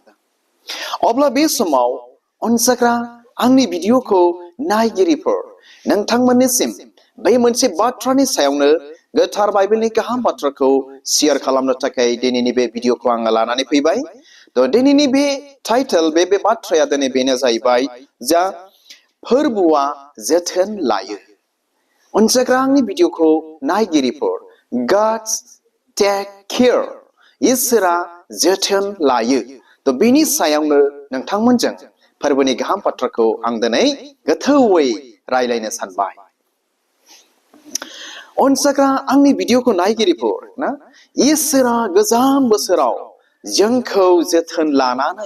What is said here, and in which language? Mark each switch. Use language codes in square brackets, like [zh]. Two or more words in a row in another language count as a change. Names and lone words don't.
[brx] अब्ला बे समाव अनजाग्रा आंनि भिडिअखौ नायगिरिफोर नोंथांमोननिसिम बे मोनसे बाथ्रानि सायावनो गोथार बाइबेलनि गाहाम बाथ्राखौ शेयार खालामनो थाखाय दिनैनि बे भिडिअखौ आङो लानानै फैबाय। दिनैनि बे टाइटेल बे बाथ्राया दिनै बेनो जाहैबाय जा फोरबोआ जोथोन लायो। अनजाग्रा आंनि भिडिअखौ नायगिरिफोर [en] God's take care [brx] इसोरा जोथोन लायो। बेनि सायावनो नोंथांमोनजों फोरबोनि गाहाम बाथ्राखौ आं दिनै गोथौयै रायलायनो सानबाय। अनजाग्रा आंनि भिडिअखौ नायगिरिफोर ना इसोरा गोजाम बोसोराव जोंखौ जोथोन लानानै